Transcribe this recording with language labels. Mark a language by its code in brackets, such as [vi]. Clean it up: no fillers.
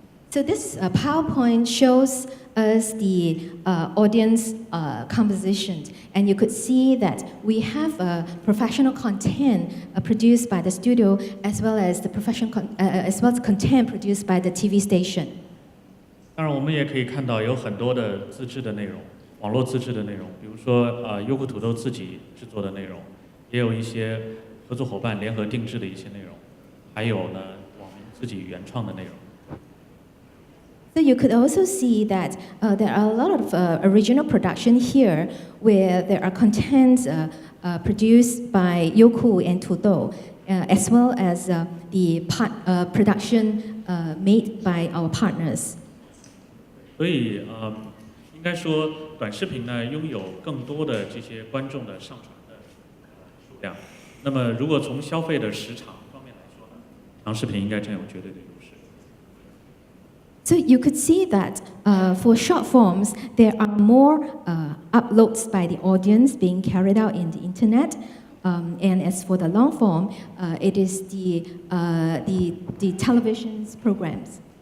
[en] So this PowerPoint shows us the audience composition, and you could see that we have professional content produced by the studio, as well as the as well as content produced by the TV station. [zh] 当然，我们也可以看到有很多的自制的内容，网络自制的内容，比如说优酷土豆自己制作的内容，也有一些合作伙伴联合定制的一些内容，还有呢网民自己原创的内容。 [en] So you could also see that there are a lot of original production here, where there are contents produced by Youku and Tudou, as well as the production made by our partners. [zh] 所以应该说短视频呢拥有更多的这些观众的上传的数量。那么如果从消费的时长方面来说呢，长视频应该占有绝对的优势。 [en] So you could see that for short forms, there are more uploads by the audience being carried out in the internet. And as for the long form, it is the television's programs.